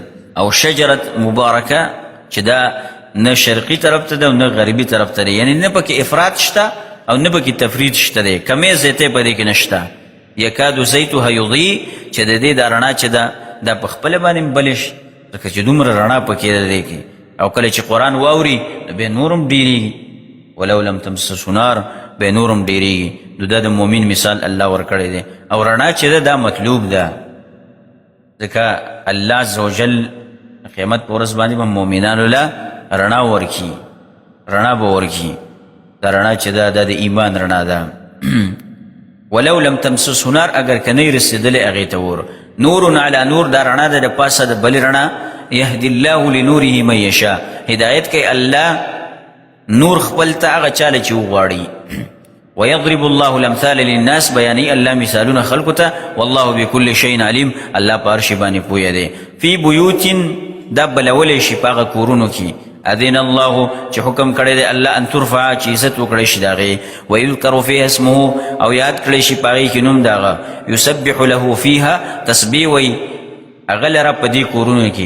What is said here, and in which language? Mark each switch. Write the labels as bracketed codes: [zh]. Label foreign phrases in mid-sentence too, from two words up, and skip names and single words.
[ps] او شجرت مبارکه چې دا نه شرقي طرف ته ده او نه غربي طرف ته ده، یعنی نه پکې افراط شته او نه پکې تفرید شته دی، کمې زیتې په دې کې نشته. [ar] یکادو زیتها یضیء، [ps] چې د دې دا رڼا چې ده دا په خپله باندې بلې شي، ځکه چې دومره رڼا پکې ده دې کې. او کله چې قرآن واوري نو بیا نورم ډېرېږي، [ar] ولو لم تمسسه نار، [ps] بیا نورم ډېرېږي. نو دا د مؤمن مثال الله ورکړی دی. او رڼا چې ده دا مطلوب ده، ځکه الله [ar] عز وجل [ps] قیامت په ورځ باندې به مؤمنانو له رڼا ورکي، رڼا به ورکي. دا رڼا چې ده دا د ایمان رڼا ده. [ar] ولو لم تمسسه نار، [ps] اگر که نه رسېدلی هغې ته اور. [ar] نور علی نور، [ps] دا رڼا ده د پاسه د بلې رڼا. [ar] یهدي الله لنوره من یشاء، [ps] هدایت کوي الله نور خپل ته هغه چاله چې وغواړي. [ar] ويضرب الله الامثال للناس، [ps] بیانوي الله مثالونه خلقو ته. [ar] والله بكل شيء علیم، [ps] الله په هر شي باندې پوهه دی. [ar] فی بیوت، [ps] دا بلولی شي په هغه کورونو کې. [ar] اذن الله، [ps] چې حکم کړی دی الله [ar] ان ترفع، [ps] چې عزت وکړی شي د هغې. [ar] ویذکر فیها اسمه، [ps] او یاد کړی شي په هغې کې نوم د هغه. [ar] یسبح له فیها، [ps] تسبیح وی هغه لره په دې کورونو کې.